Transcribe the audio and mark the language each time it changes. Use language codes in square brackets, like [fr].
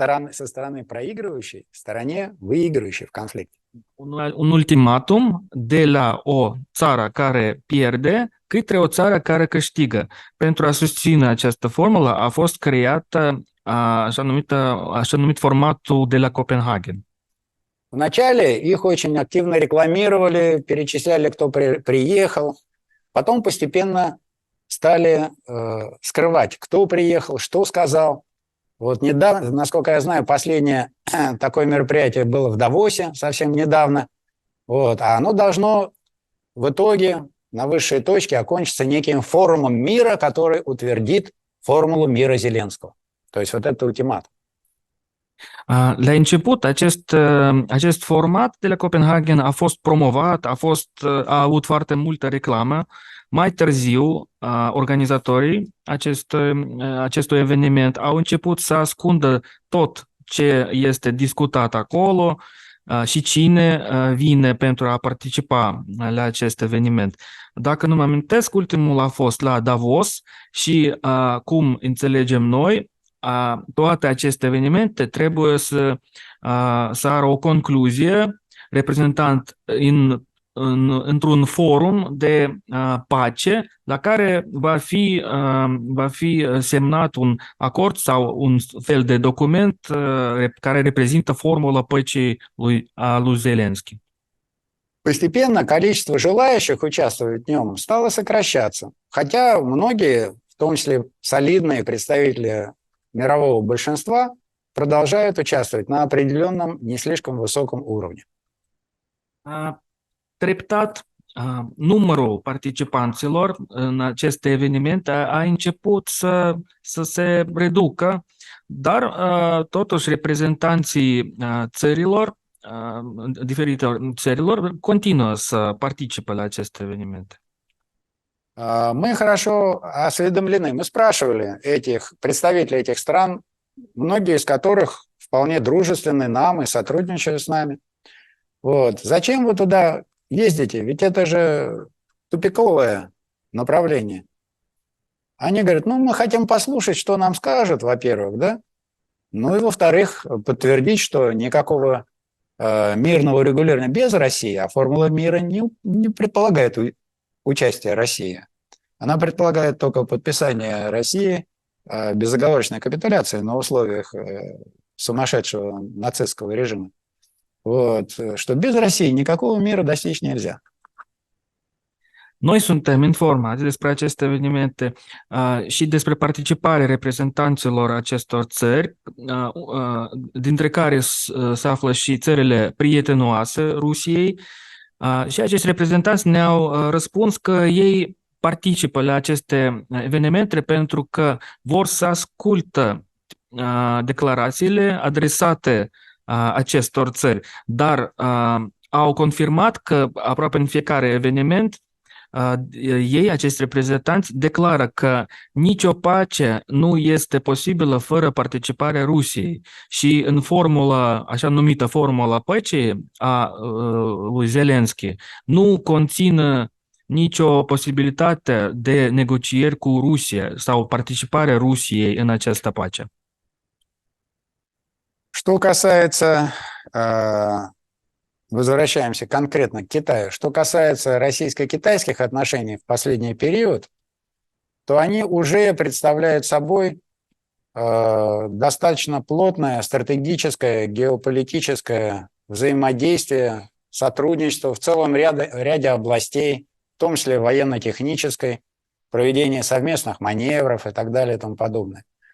[ru] со стороны проигрывающей стороне, выигрывающей в конфликте. [ro] Un ultimatum de la o țară care pierde către o țară care câștigă. Pentru a susține această formulă a fost creată așa numit formatul de la Copenhagen. [ru] Вначале их очень активно рекламировали, перечисляли, кто приехал. Потом постепенно стали скрывать, кто приехал, что сказал. Вот недавно, насколько я знаю, последнее такое мероприятие было в Давосе совсем недавно. Вот, а оно должно в итоге на высшей точке окончиться неким форумом мира, который утвердит формулу мира Зеленского. То есть вот это ультиматум. [ro] La început, acest format de la Copenhagen a fost promovat, a avut foarte multă reclamă. Mai târziu, organizatorii acestui eveniment au început să ascundă tot ce este discutat acolo și cine vine pentru a participa la acest eveniment. Dacă nu mă amintesc, ultimul a fost la Davos și, cum înțelegem noi, toate aceste evenimente trebuie să ară o concluzie reprezentant într-un forum de pace la care va fi semnat un acord sau un fel de document care reprezintă formula păcii lui Zelensky. [ru] Постепенно количество желающих участвовать в нем стало сокращаться. Хотя многие, в том числе солидные представители мирового большинства, продолжают участвовать на определенном не слишком высоком уровне. [ro] Treptat, numărul participanților în aceste evenimente a început să se reducă, dar totuși reprezentanții țărilor, diferite țărilor, continuă să participe la aceste evenimente. [ru] Мы хорошо осведомлены. Мы спрашивали представителей этих стран, многие из которых вполне дружественны нам и сотрудничают с нами. Вот. Зачем вы туда ездите? Ведь это же тупиковое направление. Они говорят, мы хотим послушать, что нам скажут, во-первых, да? Ну и во-вторых, подтвердить, что никакого мирного урегулирования без России, а формула мира не предполагает участия России. Она предполагает только подписание России безоговорочной капитуляции на условиях сумасшедшего нацистского режима. Вот, что без России никакого мира достичь нельзя. [ro] Noi suntem informați despre aceste evenimente și despre participarea reprezentanților acestor țări, dintre care se află și țările prietenoase Rusiei, și acești reprezentanți ne-au răspuns că ei participă la aceste evenimente pentru că vor să ascultă declarațiile adresate acestor țări, dar au confirmat că aproape în fiecare eveniment ei, acești reprezentanți, declară că nicio pace nu este posibilă fără participarea Rusiei și în formula, așa numită formula păcii a lui Zelensky, nu conține nicio posibilitate de negocieri cu Rusia sau participarea Rusiei în această pace. [ru] Что касается возвращаемся конкретно к Китаю. Что касается российско-китайских отношений в последний период, то они уже представляют собой достаточно плотное стратегическое, геополитическое взаимодействие, сотрудничество в целом ряде областей, в том числе военно-технической, проведение совместных маневров и так далее и тому подобное.